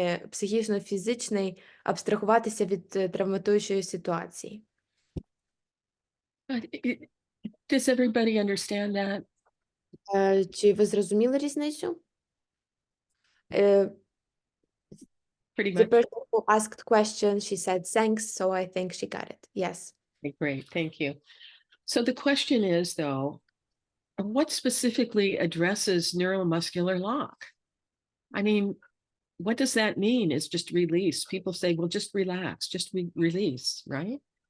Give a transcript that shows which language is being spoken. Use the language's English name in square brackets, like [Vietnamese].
[Ukrainian] Психічно-фізичний, абстрагуватися від травматуючої ситуації. [English] Does everybody understand that? [Ukrainian] Чи ви зрозуміли різницю? [English] Pretty The much. person who asked question, she said thanks, so I think she got it. Yes. Okay, great, thank you. So the question is, though, what specifically addresses neuromuscular lock? I mean, what does that mean? Is just release. People say, well, just relax, just release, right?